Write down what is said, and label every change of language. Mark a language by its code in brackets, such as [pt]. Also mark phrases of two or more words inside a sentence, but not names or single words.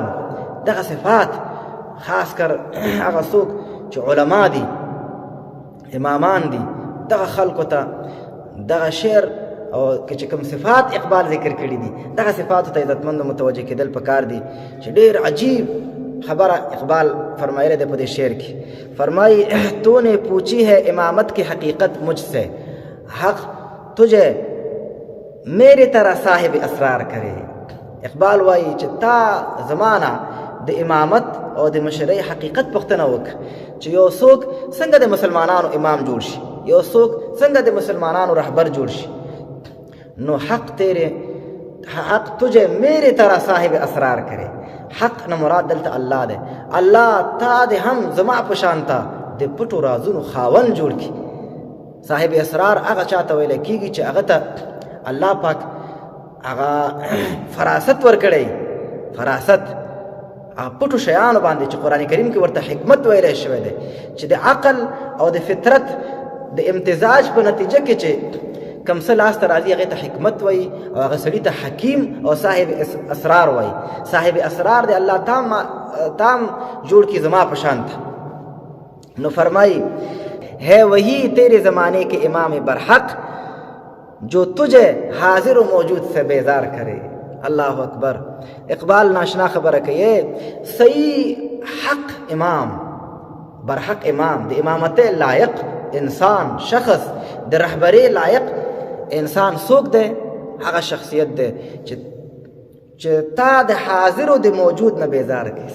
[ps] دغه صفات خاص کر هغه څوک چې علما دي، امامان دي، دغه خلکو ته دغه شعر او چې کوم صفات اقبال ذکر کړي دي، دغه صفاتو ته عزتمندو متوجه کېدل پکار دي. چې ډېر عجیب خبره اقبال فرمایلی دی په دې شعر کې. [ur] فرمائی تو نے پوچھی ہے امامت کی حقیقت مجھ سے، حق تجھے میری طرح صاحب اسرار کرے. [ps] اقبال وایي چې تا زمانه د امامت او د مشرۍ حقیقت پوښتنه وکړه چې یو څوک څنګه د مسلمانانو امام جوړ شي، یو څوک څنګه د مسلمانانو رهبر جوړ شي. [ur] نو حق تجھے میری طرح صاحب اسرار کرے. [ps] حق نه مراد دلته الله دی. الله تا د هم زما په شان ته د پټو رازونو خاوند جوړ کړي. [ur] صاحب اسرار [ps] هغه چا ته ویلی کېږي چې هغه ته الله پاک هغه فراست ورکړی، فراست پټو شیانو باندې چې قرآن کریم کې ورته حکمت ویلی شوی دی، چې د عقل او د فطرت د امتزاج په نتیجه کې چې کم څه لاسته راځي هغې ته حکمت وایي، او هغه سړي ته حکیم او [ur] صاحب اسرار [ps] وایي. [ur] صاحب اسرار [ps] دی الله تام جوړ کی زما په شان ته. [ur] نو فرمائی ہے وہی تیرے زمانے کے امام برحق جو تجھے حاضر و موجود سے بیزار کرے. [ar] اللہ اکبر. [ps] اقبال ناشنا خبره کوي صحیح حق امام، برحق امام، د امامت لایق انسان، شخص د رهبری لایق انسان څوک دی؟ هغه شخصیت دی چې تا د حاضر او د موجود نه بیزار کړي.